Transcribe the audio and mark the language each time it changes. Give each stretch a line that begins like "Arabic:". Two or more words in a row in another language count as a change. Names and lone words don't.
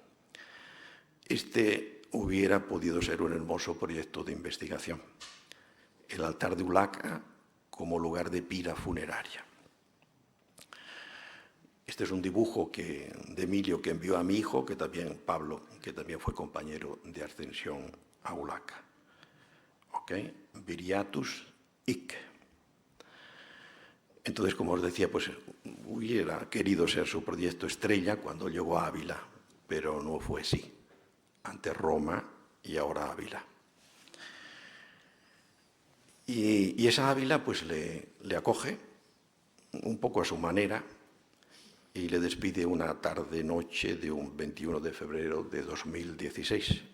Spanish: Este hubiera podido ser un hermoso proyecto de investigación. El altar de Ulaca como lugar de pira funeraria. Este es un dibujo de Emilio que envió a mi hijo, Pablo, que también fue compañero de ascensión a Ulaca. ¿Ok? Viriatus hic. Entonces, como os decía, pues hubiera querido ser su proyecto estrella cuando llegó a Ávila, pero no fue así. Antes Roma y ahora Ávila. Y esa Ávila pues le acoge un poco a su manera y le despide una tarde-noche de un 21 de febrero de 2016.